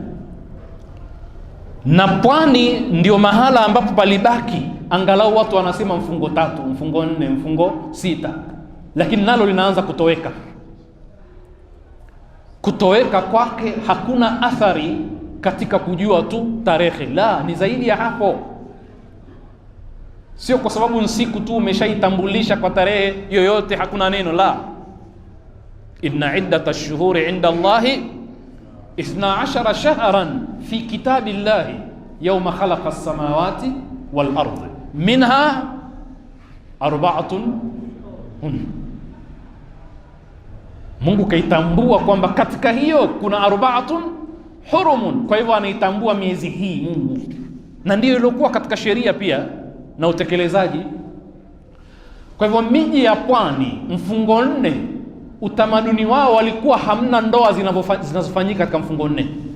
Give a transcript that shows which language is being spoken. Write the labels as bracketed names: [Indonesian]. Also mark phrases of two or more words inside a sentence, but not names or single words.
[Swahili] Na pwani ndio mahala ambapo palibaki angalau watu wanasema mfungo 3, mfungo 4, mfungo 6, lakini nalo linaanza kutoweka. Kutoweka kwake hakuna athari katika kujua tu tarehe, la, ni zaidi ya hapo. Sio kwa sababu siku tu umeshaitambulisha kwa tarehe yoyote hakuna neno, la. [Arabic] إن عدة الشهور عند الله 12 شهرا في كتاب الله يوم خلق السماوات والأرض منها 4 [Swahili] Mungu kaitambua kwamba katika hiyo kuna 4 [Arabic] hurumun. [Swahili] Kwa hivyo anaitambua miezi hii Mungu, na ndiyo ilikuwa katika sheria pia na utekelezaji. Kwa hivyo miji ya pwani, mfungo 4, utamaduni wao walikuwa hamna ndoa zinazofanyika katika mfungo 4.